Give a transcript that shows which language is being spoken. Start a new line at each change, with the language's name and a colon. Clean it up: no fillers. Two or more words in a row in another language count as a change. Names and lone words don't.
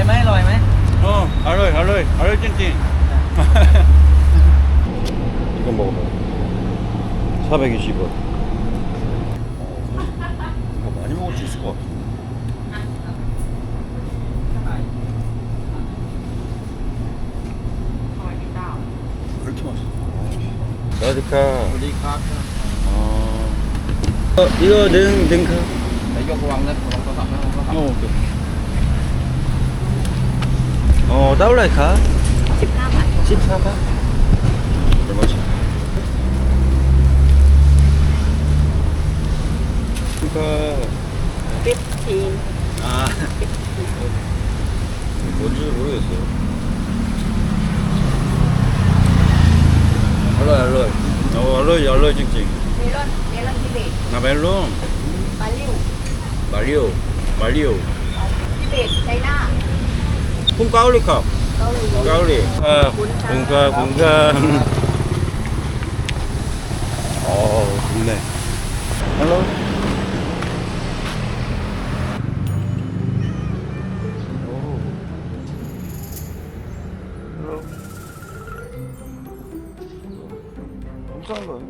Thai: ร่อยไหม อร่อยจริงจริง.
Korean: 이거 먹어봐. 420원. 이거 많이 먹을 수 있을 것 같아. 왜 이렇게 맛있어? 라디카.
Thai: สวัสดีครับ
Korean: 이거 능카.
Thai: นายกระวังนะระวังโทรศัพท์นะระวังโทรศัพท์ 오케이. เท่าไหร่คะ. 15 บาท
Korean: 14바. 얼마지? 그러니까 15 아 뭔지 모르겠어요.
Thai: อร่อยจริงจริง. เมลอนทิเบต
Korean: 아 멜론.
Thai: บาลิว
Korean: 말리오.
Thai: ทิเบตไชน่า คนเกาหลีคะ. เกาหลี
Korean: 까올리. 공감. 좋네. 헬로. 감사한 거예요.